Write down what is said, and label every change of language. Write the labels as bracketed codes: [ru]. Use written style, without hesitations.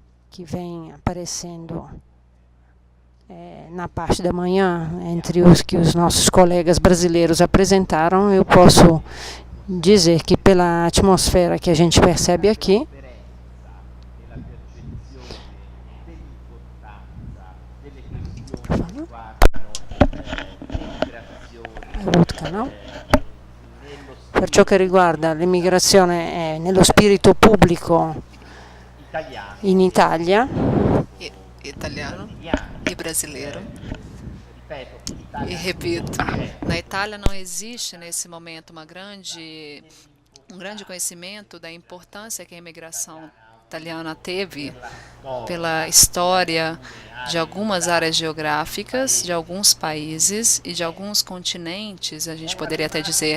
[pt] que vem aparecendo na parte da manhã, entre os que os nossos colegas brasileiros apresentaram, eu posso dizer que pela atmosfera que a gente percebe aqui, outro canal? [it] Per ciò che riguarda l'immigrazione nello spirito pubblico in Italia, [pt] italiano e brasileiro. E repito, na Itália não existe nesse momento um grande conhecimento da importância que a imigração italiana teve pela história de algumas áreas geográficas, de alguns países e de alguns continentes, a gente poderia até dizer.